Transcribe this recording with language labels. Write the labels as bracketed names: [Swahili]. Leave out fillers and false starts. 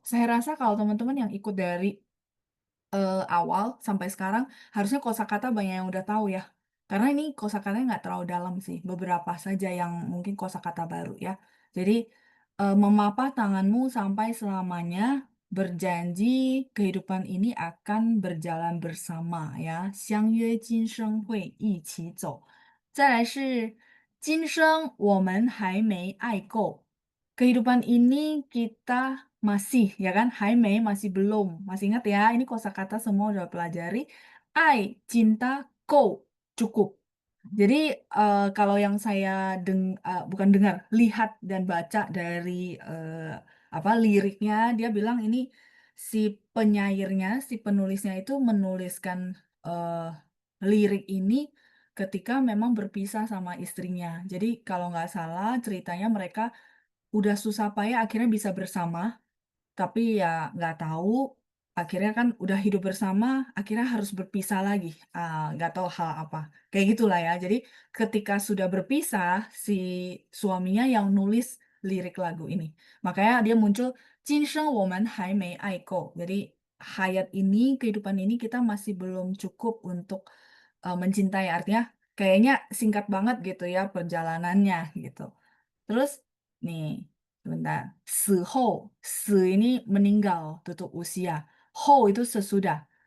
[Indonesian] Saya rasa kalau teman-teman yang ikut dari awal sampai sekarang, harusnya kosakata banyak yang udah tahu ya. Karena ini kosakatanya nggak terlalu dalam sih, beberapa saja yang mungkin kosakata baru ya. Jadi memapah tanganmu sampai selamanya, berjanji kehidupan ini akan berjalan bersama ya. [Chinese] 相约今生会一起走. 再来是今生我们还没爱够. [Indonesian] Kehidupan ini kita masih, ya kan? Haimei masih belum. Masih ingat ya, ini kosakata semua udah pelajari. Ai, cinta, go, cukup. Jadi kalau yang saya bukan dengar, lihat dan baca dari apa liriknya, dia bilang ini si penyairnya, si penulisnya itu menuliskan lirik ini ketika memang berpisah sama istrinya. Jadi kalau nggak salah ceritanya mereka udah susah payah akhirnya bisa bersama, tapi ya nggak tahu, akhirnya kan udah hidup bersama, akhirnya harus berpisah lagi. Nggak tahu hal apa. Kayak gitulah ya. Jadi ketika sudah berpisah, si suaminya yang nulis lirik lagu ini. Makanya dia muncul, [Chinese] 今生我们还没爱够. [Indonesian] Jadi hayat ini, kehidupan ini kita masih belum cukup untuk mencintai. Artinya kayaknya singkat banget gitu ya perjalanannya gitu. Terus nih, sebentar. 死后, ini meninggal, tutup usia. Ho itu sesudah.